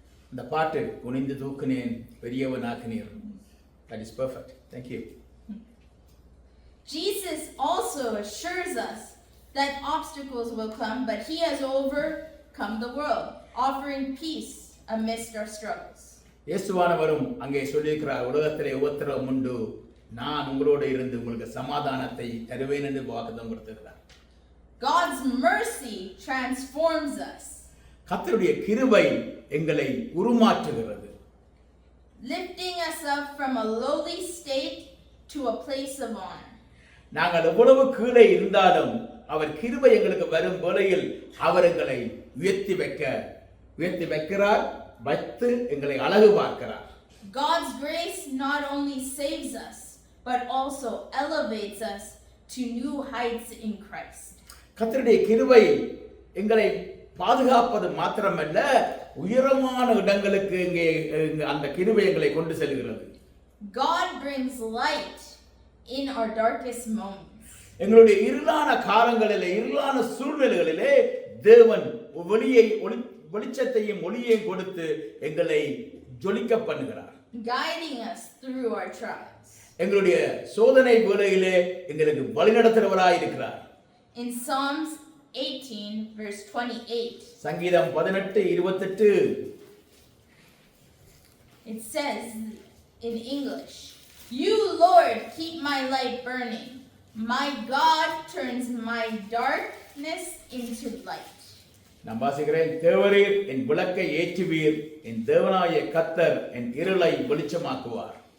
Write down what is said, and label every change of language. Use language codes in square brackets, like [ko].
[ta] இந்த பாட்டு குனிந்து தூக்கினேன் பெரியவனாக்கினீர். [en] That is perfect. Thank you. Jesus also assures us that obstacles will come, but he has overcome the world, offering peace amidst our struggles. [ta] இயேசுவானவரும் அங்கே சொல்லியிருக்கிறார், உலகத்திலே உபத்திரவம் உண்டு, நான் உங்களோடு இருந்து உங்களுக்கு சமாதானத்தை தருவேன் என்று வாக்குத்தத்தம் கொடுத்திருக்கிறார். [en] God's mercy transforms us. [ta] கர்த்தருடைய கிருபை எங்களை உருமாற்றுகிறது. [en] Lifting us up from a lowly state to a place of honor. [ta] நாங்கள் எவ்வளவு கீழே இருந்தாலும் அவர் கிருபை எங்களுக்கு வரும் வேளையில் அவர் எங்களை உயர்த்தி வைக்கிறார், வைத்து எங்களை அழகு பார்க்கிறார். [en] God's grace not only saves us but also elevates us to new heights in Christ. [ta] கர்த்தருடைய கிருபை எங்களை பாதுகாப்பது மாத்திரமல்ல, உயரமான இடங்களுக்கு இங்கே அந்த கிருபை எங்களை கொண்டு செல்கிறது. [en] God brings light in our darkest moments. [ta] எங்களுடைய இருளான காலங்களிலே, இருளான சூழ்நிலைகளிலே தேவன் வெளிச்சத்தையும் ஒளியையும் கொடுத்து எங்களை ஜொலிக்க பண்ணுகிறார். [en] Guiding us through our trials. [ta] எங்களுடைய சோதனை வேளையிலே எங்களுக்கு வழிநடத்துகிறவராய் இருக்கிறார். [en] In Psalms 18 verse 28. [ta] சங்கீதம் 18:28. [en] It says in English, You Lord keep my light burning. My God turns my darkness into light. [ta] நான் வாசிக்கிறேன், தேவரீர் என் விளக்கை ஏற்றுவீர், என் தேவனாய கர்த்தர் என் இருளை வெளிச்சமாக்குவார்.